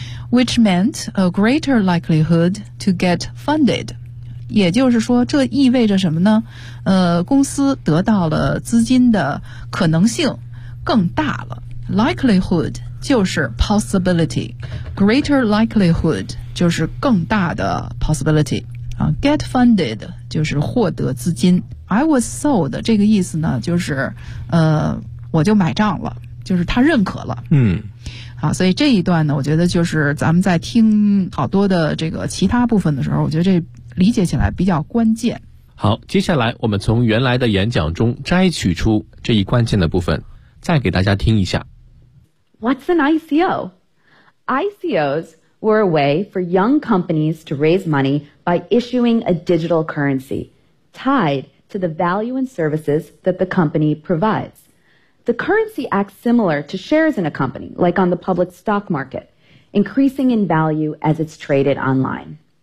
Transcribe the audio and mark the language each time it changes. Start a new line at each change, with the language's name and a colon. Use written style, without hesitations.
English: Which meant a greater likelihood to get funded。
Chinese: 也就是说，这意味着什么呢？公司得到了资金的可能性更大了。 Likelihood 就是 possibility， greater likelihood 就是更大的 possibility。
English: Get funded
Chinese: 就是获得资金。
English: I was sold
Chinese: 这个意思呢，就是我就买账了，就是他认可了。好，所以这一段呢，我觉得就是咱们在听好多的这个其他部分的时候，我觉得这理解起来比较关键。好，接下来我们从原来的演讲中摘取出这一关键的部分，再给大家听一下。
English: What's an ICO? ICOs were a way for young companies to raise money by issuing a digital currency tied to the value and services that the company provides. The currency acts similar to shares in a company, like on the public stock market, increasing in value as it's traded online.